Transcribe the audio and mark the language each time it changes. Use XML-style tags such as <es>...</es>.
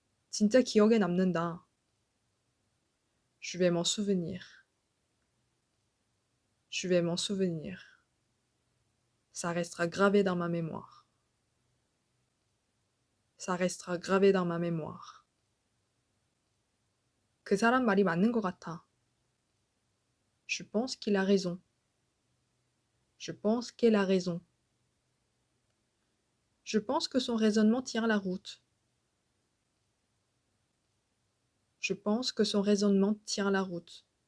<ko>진짜 기억에 남는다.</ko> <fr>Je vais m'en souvenir. Je vais m'en souvenir. Ça restera gravé dans ma mémoire. Ça restera gravé dans ma mémoire.</fr> <ko>그 사람 말이 맞는 것 같아.</ko> <fr>Je pense qu'il a raison. Je pense qu'elle a raison. Je pense que son raisonnement tient la route. Je pense que son raisonnement tient la route.</fr>